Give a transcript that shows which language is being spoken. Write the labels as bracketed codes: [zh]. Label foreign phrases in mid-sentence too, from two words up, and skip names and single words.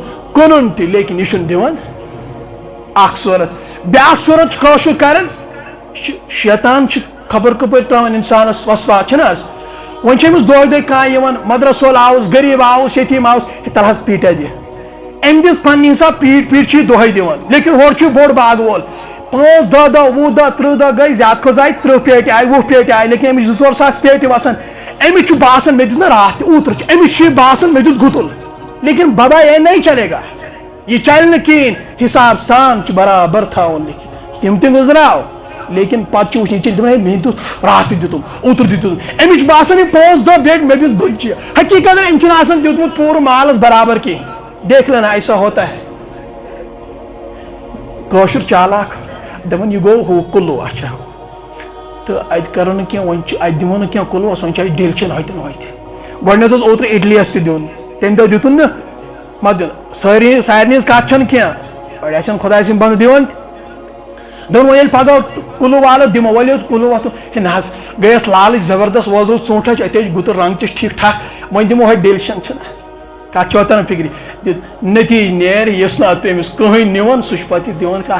[ks] کٕنُن تہِ لیکن یہِ چھُنہٕ دِوان اکھ صوٗرت بیٛاکھ صوٗرت چھُ کٲشُر کران یہِ چھُ شیطان چھُ خبر کپٲرۍ ترٛاوان اِنسانس وسوات چھِنہ حظ وۄنۍ چھِ أمِس دۄہے دۄہے کانٛہہ یِوان مدرسہٕ وول آوُس غریٖب آوُس یتیٖم آوُس ہے تَلہٕ حظ پیٖٹا دِ أمۍ دِژ پننہِ حساب پیٖٹ چھِ یہِ دۄہے دِوان لیکن ہورٕ چھُ بوٚڑ باغ وول 5 10 دۄہ 20 دۄہ 30 دۄہ گٔے زیادٕ کھۄتہٕ زیادٕ 30 پیٹہِ آیہِ 20 پیٹہِ آیہِ لیکن أمِس 2-4 ساس پیٹہِ وسان أمِس چھُ باسان مےٚ دِژ نہ راتھ تہِ اوترٕ چھُ أمِس چھُ یہِ باسان مےٚ دیُت گُتُل لیکن [ur] بابا یہ نہیں چلے گا [ks] یہ چلہِ نہٕ کِہیٖنۍ حساب سان چھُ برابر تھاوُن لیکن تِم تہِ گُزراو لیکن پتہٕ چھُ وٕچھان دپان ہے مےٚ دیُت راتھ تہِ دیُتُم اوترٕ تہِ دیُتُم أمِس چھُ باسان یہِ 5 دۄہ بیٹھ مےٚ دِژ گُتچہِ حقیٖقت أمۍ چھُنہٕ آسان دیُتمُت پوٗرٕ مالس برابر کِہیٖنۍ [ur] دیکھ لینا ایسا ہوتا ہے [ks] کٲشُر چالاک دپان یہِ گوٚو ہُہ کُلوٗ اچھا تہٕ اَتہِ کرو نہٕ کینٛہہ وۄنۍ چھُ اَتہِ دِمو نہٕ کینٛہہ کُلوٗوس وۄنۍ چھُ اَسہِ ڈیلچن ہوٚتٮ۪ن ہوٚتہِ گۄڈٕنیتھ اوس اوترٕ اِڈلیَس تہِ دیُن تمہِ دۄہ دِتُن نہٕ مہ دیُن سارنٕے ہِنٛز کتھ چھنہٕ کینٛہہ أڑۍ آسن خۄداے سٕنٛدۍ بنٛدٕ دِوان تہِ دوٚپُن وۄنۍ ییٚلہِ پگاہ کُلوٗ والو دِمو ؤلِو کُلوٗ وۄتھو ہے نہ حظ گٔیَس لالٕچ زبردست وۄزُل ژوٗنٛٹھ اَتہِ ٲسۍ گُتُل رنٛگ تہِ ٹھیٖک ٹھاک وۄنۍ دِمو ہوٚتہِ ڈیلشن چھِنہ کتھ چھِ واتان فِکرِ نٔتیٖجہٕ نیرِ یُس نہٕ اَتھ أمِس کٕہٕنۍ نِوان سُہ چھُ پتہٕ یہِ دِوان